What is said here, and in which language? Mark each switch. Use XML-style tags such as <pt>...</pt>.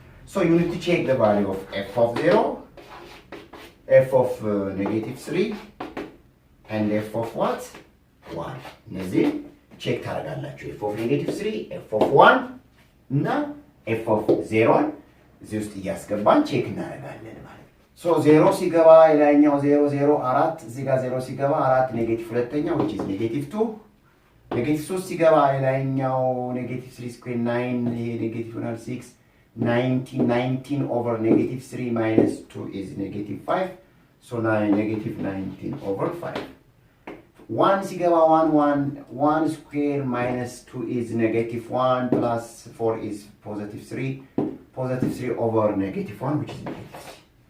<en>So you need to check the value of f of 0, f of -3 and f of what 1.</en> <am>እነዚህ ቼክ ታደርጋላችሁ። f of -3 f of 1 እና f of 0 እዚህ ውስጥ እያስገባን ቼክ እናደርጋለን ማለት ነው. so 0 ሲገባ የላይኛው 0 0 4 እዚህ ጋር 0 ሲገባ 4 ኔጌቲቭ ሁለተኛው</am> <en>which is -2</en> <am>ኔጌቲቭ 3 ሲገባ የላይኛው -3 ስኩዌር 9 ይሄ ኔጌቲቭ ይሆናል 6 19 over -3 minus 2 is -5 so -19 over 5 1 ሲገባ 1 square minus 2 is -1 plus 4 is +3 over -1 which is -3.</am>